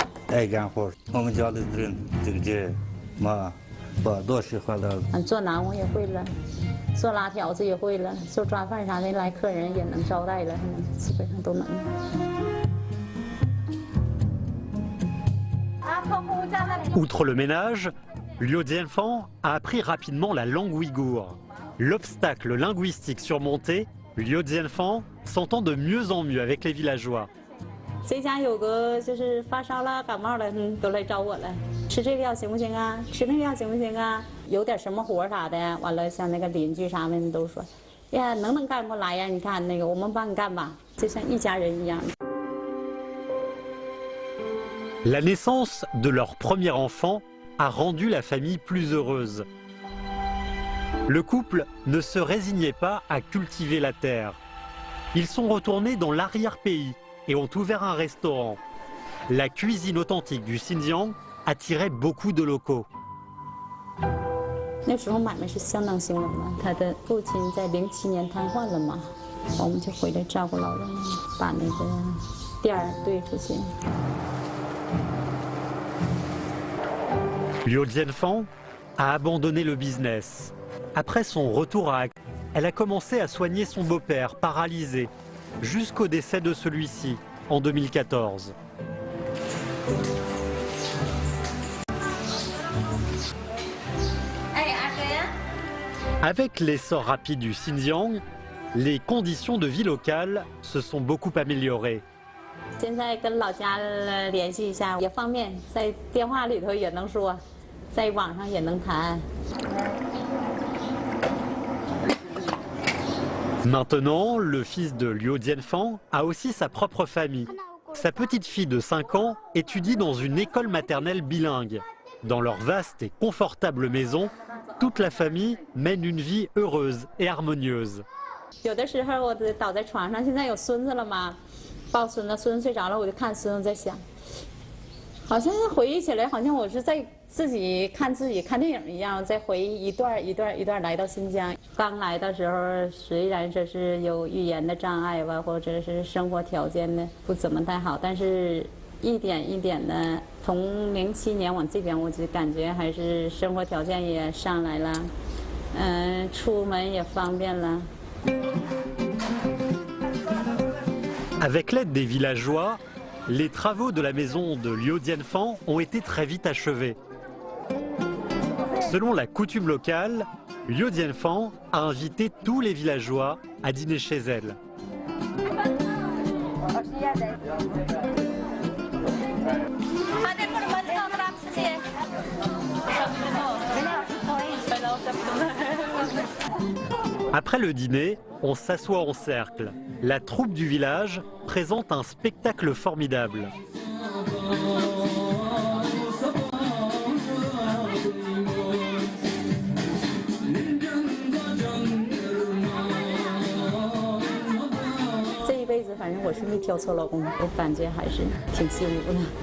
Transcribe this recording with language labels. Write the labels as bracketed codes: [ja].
[zh] 爱干活，我们家的人这妈把多喜欢了。做馕我也会了，做拉条子也会了，做抓饭啥的，来客人也能招待了，基本上都能。 [fr] Outre le ménage, Liu Jianfang a appris rapidement la langue ouïghour. L'obstacle linguistique surmonté, Liu Jianfang s'entend de mieux en mieux avec les villageois. [zh] 谁家有个就是发烧了、感冒了，都来找我了。吃这个药行不行啊？吃那个药行不行啊？有点什么活啥的，完了像那个邻居啥的都说，呀，能干不来呀？你看那个，我们帮你干吧，就像一家人一样。 [fr] La naissance de leur premier enfant a rendu la famille plus heureuse. Le couple ne se résignait pas à cultiver la terre. Ils sont retournés dans l'arrière-pays, et ont ouvert un restaurant. La cuisine authentique du Xinjiang attirait beaucoup de locaux. [zh] 那时候买卖是相当兴隆的，他的父亲在07年瘫痪了嘛，我们就回来照顾老人，把那个店儿对出去。 [fr] Liu Jianfang a abandonné le business. Après son retour à Aksu, elle a commencé à soigner son beau-père, paralysé, jusqu'au décès de celui-ci, en 2014. Avec l'essor rapide du Xinjiang, les conditions de vie locales se sont beaucoup améliorées. [zh] 现在跟老家联系一下也方便，在电话里头也能说，在网上也能谈。 [fr] Maintenant, le fils de Liu Jianfang a aussi sa propre famille. Sa petite fille de 5 ans étudie dans une école maternelle bilingue. Dans leur vaste et confortable maison, toute la famille mène une vie heureuse et harmonieuse. [zh] 有的时候我倒在床上，现在有孙子了嘛，抱孙子，孙子睡着了，我就看孙子在想，好像回忆起来，好像我是在自己看电影一样，在回忆一段一段来到新疆。刚来的时候，虽然说是有语言的障碍吧，或者是生活条件呢不怎么太好，但是一点一点的，从07年往这边，我就感觉还是生活条件也上来了，出门也方便了。 [fr] Avec l'aide des villageois, les travaux de la maison de Liu Jianfang ont été très vite achevés. Selon la coutume locale, Liu Jianfang a invité tous les villageois à dîner chez elle. Après le dîner, on s'assoit en cercle. La troupe du village présente un spectacle formidable. [zh] Ce 辈子反正我是没挑错老公，我感觉还是挺幸福的。